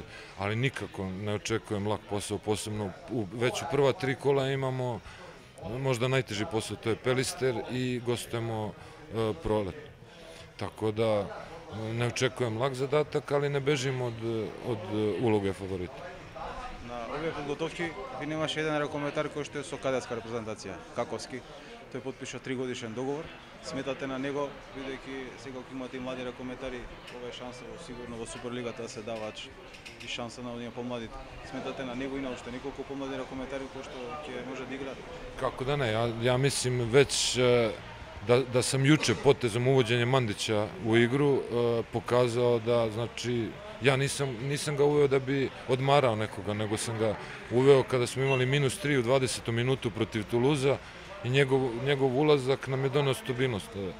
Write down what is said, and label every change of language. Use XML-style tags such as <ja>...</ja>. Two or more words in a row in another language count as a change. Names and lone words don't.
<sr>Ali nikako ne očekujem lak posao, posebno već u prva 3 kola imamo možda najteži posao, to je Pelister i gostujemo Prolet. Tako da ne očekujem lak zadatak, ali ne bežim od uloge favorita.</sr> <mk>На овие подготовки ви немаше еден ракометар кој што е со кадетска репрезентација, Каковски. Тој потпиша 3-годишен договор. Сметате на него, бидејќи сега кога имате и млади ракометари, ова е шанса сигурно во Суперлигата да се даваат и шанса на оние помладите. Сметате на него и на уште неколку помлади ракометари кои што ќе може да играат?</mk> <sr>Kako da ne, ja mislim već da sam juče potezom uvođenja Mandića u igru pokazao da, znači, ja nisam ga uveo da bi odmarao nekoga, nego sam ga uveo kada smo imali -3 u 20. minutu protiv Tuluza i njegov ulazak nam je doneo stabilnost.</sr>